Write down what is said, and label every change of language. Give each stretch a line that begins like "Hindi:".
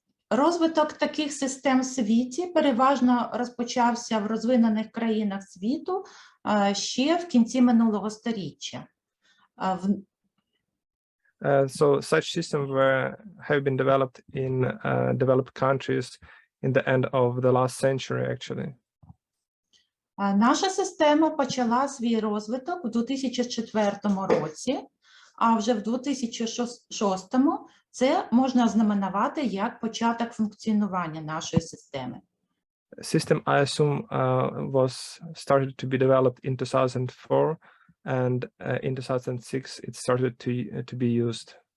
Ukrainian: Розвиток таких систем в світі переважно розпочався в розвинених країнах світу ще в кінці минулого сторіччя.
English: So such systems have been developed in developed countries in the end of the last century, actually.
Ukrainian: Наша система почала свій розвиток у 2004 році, а вже в 2006 це можна ознаменувати як початок функціонування нашої системи.
English: System, I assume, was started to be developed in 2004, and in 2006 it started to be used.